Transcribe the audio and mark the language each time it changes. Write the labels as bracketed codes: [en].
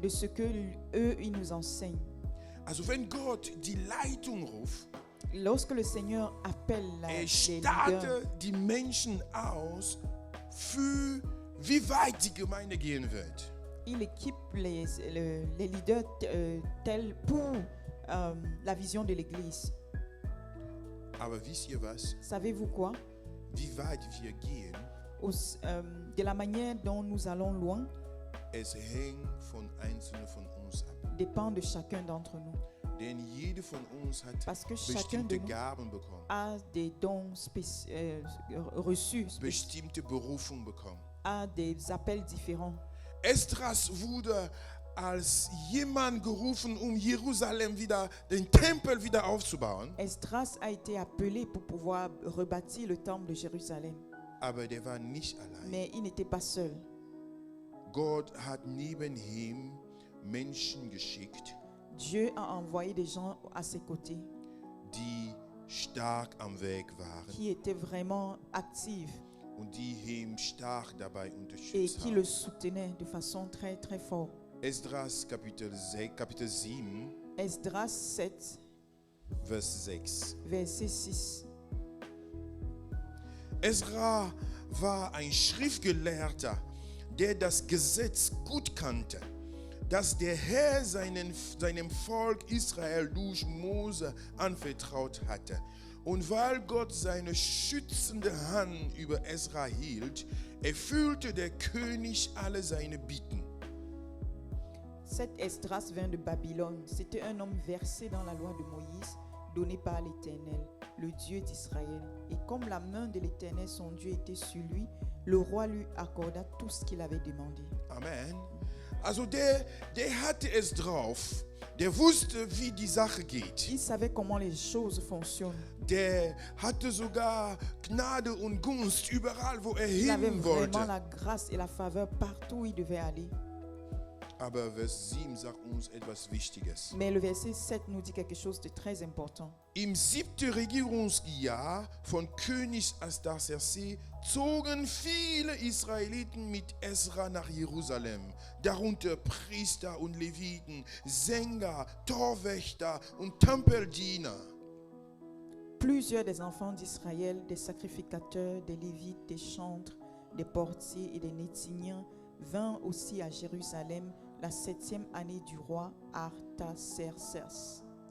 [fr] de ce que eux ils nous enseignent. [de] Also wenn Gott die Leitung ruft, [fr] Lorsque le Seigneur appelle les leaders, [de] startet die Menschen aus, für wie weit die Gemeinde gehen wird. [fr] il équipe les leaders tels pour la vision de l'Église. [de] Aber wisst ihr was? [fr] Savez-vous quoi? [de] Wie weit wir gehen, [fr] De la manière dont nous allons loin [de] es hängt von Einzelnen von uns ab. [fr] dépend de chacun d'entre nous. [de] Denn jede von uns hat [fr] Parce que chacun de [de] bestimmte [fr] nous [de] Gaben bekommen, [fr] a des dons reçus, [de] bestimmte Berufung bekommen. [fr] a des appels différents. [de] Esdras wurde als jemand gerufen, Jerusalem wieder, den Tempel wieder aufzubauen. [fr] Esdras a été appelé pour pouvoir rebâtir le temple de Jérusalem. [de] Aber der war nicht allein. [fr] Mais il n'était pas seul. [de] Gott hat neben ihm Menschen geschickt, [fr] Dieu a envoyé des gens à ses côtés [de] die stark am Weg waren [fr] qui étaient vraiment actifs [de] und die ihm stark dabei [fr] et [de] unterstützt [fr] qui [de] haben. [fr] le soutenaient de façon très très forte. [de] Esdras Kapitel 7, [fr] Esdras 7, [de] Vers 6. [fr] verset 6. [de] Esra war ein Schriftgelehrter, der das Gesetz gut kannte, das der Herr seinem Volk Israel durch Mose anvertraut hatte. Und weil Gott seine schützende Hand über Esra hielt, erfüllte der König alle seine Bitten. [fr] Cet Esdras vint de Babylone. C'était un homme versé dans la loi de Moïse, donné par l'Éternel, le Dieu d'Israël. Et comme la main de l'Éternel, son Dieu, était sur lui, le roi lui accorda tout ce qu'il avait demandé. Amen. [de] Also der hatte es drauf, der wusste, wie die Sache geht. [fr] Il savait comment les choses fonctionnent. [de] Der hatte sogar Gnade und Gunst überall, wo er [fr] Il avait [de] hin [fr] vraiment [de] wollte. [fr] la grâce et la faveur partout où il devait aller. [de] Aber Vers 7 sagt uns etwas Wichtiges. [fr] Mais le verset 7 nous dit quelque chose de très important. [de] Im 7. Regierungsjahr von König Astasserse zogen viele Israeliten mit Esra nach Jerusalem, darunter Priester und Leviten, Sänger, Torwächter und Tempeldiener. [fr] Plusieurs des enfants d'Israël, des sacrificateurs, des Lévites, des chantres, des portiers et des Néthiniens vinrent aussi à Jérusalem la 7e année du roi Artaxerxès.